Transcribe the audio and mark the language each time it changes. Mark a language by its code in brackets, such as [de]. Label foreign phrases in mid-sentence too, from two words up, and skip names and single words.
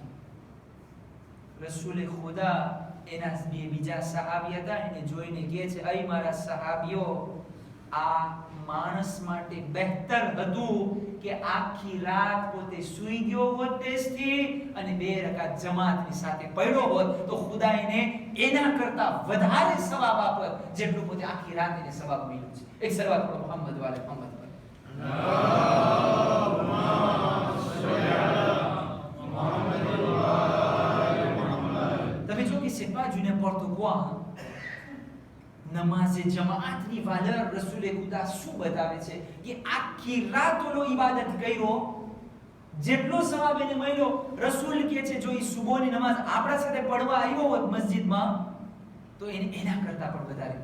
[gu] રસૂલે ખુદા એના બીજા સહાબી હતા એને જોઈને કહે છે, અય મારા સહાબીઓ, આ માણસ માટે બહેતર હતું કે આખી રાત પોતે સૂઈ ગયો હોત તેજથી અને 2 રકાત જમાતની સાથે પડ્યો હોત તો ખુદા એને એના કરતા વધારે સવાબ આપત જેટલું પોતે આખી રાત એને સવાબ મળ્યું છે. એક સલવાત પઢો મોહમ્મદ વાલે મોહમ્મદ પર. તમે જો [fr] que c'est pas du n'importe quoi. [gu] નમાઝે જમાઅતની વાલર રસૂલે ખુદા શું બતાવે છે કે આખી રાત ઓલો ઈબાદત કર્યો જેટલો સવાબ એને મળ્યો. રસૂલ કહે છે જો ઈ સુબહની નમાઝ આપણા સાથે પડવા આવ્યો હોત મસ્જિદમાં તો એને એના કરતા પણ વધારે.